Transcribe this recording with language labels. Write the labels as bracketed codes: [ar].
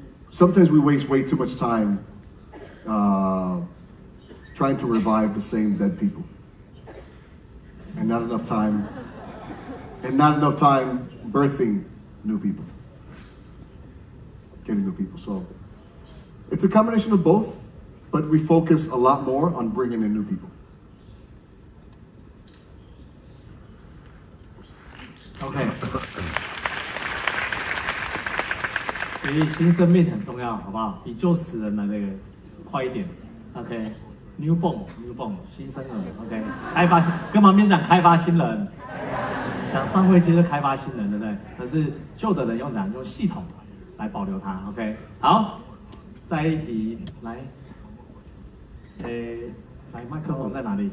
[en] Sometimes we waste way too much time trying to revive the same dead people, and not enough time birthing new people, getting new people. So it's a combination of both, but we focus a lot more on bringing in new people. [zh] OK， 所以新生命很重要，好不好？比救死人的那个快一点。 OK， [en] New Born， [zh] 新生儿。 OK， 开发新，跟旁边讲开发新人，想上位接着开发新人，对不对？可是旧的人用系统来保留它。 OK， 好，再一题，来，来，麦克风在哪里